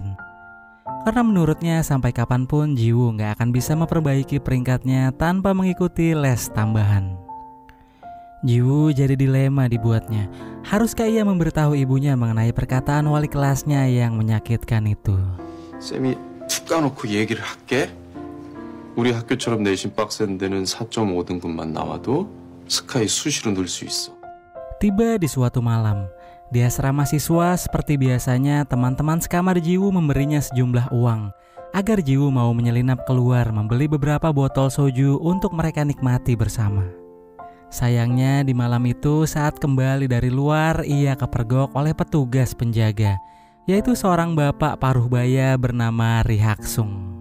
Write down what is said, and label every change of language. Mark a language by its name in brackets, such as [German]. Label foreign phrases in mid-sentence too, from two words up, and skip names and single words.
[Indonesian] Karena menurutnya sampai kapanpun Ji-woo gak akan bisa memperbaiki peringkatnya tanpa mengikuti les tambahan. Ji-woo jadi dilema dibuatnya. Haruskah ia memberitahu ibunya mengenai perkataan wali kelasnya yang menyakitkan itu? [Korean] 쌤이 툭 까놓고 얘기를 할게. 우리 학교처럼 내신 빡센 데는 4.5등급만 나와도 스카이 수시로 넣을 수 있어. [Indonesian] Tiba di suatu malam, di asrama siswa seperti biasanya teman-teman sekamar Ji-woo memberinya sejumlah uang agar Ji-woo mau menyelinap keluar membeli beberapa botol soju untuk mereka nikmati bersama. Sayangnya di malam itu saat kembali dari luar ia kepergok oleh petugas penjaga, yaitu seorang bapak paruh baya bernama Ri Hak-sung.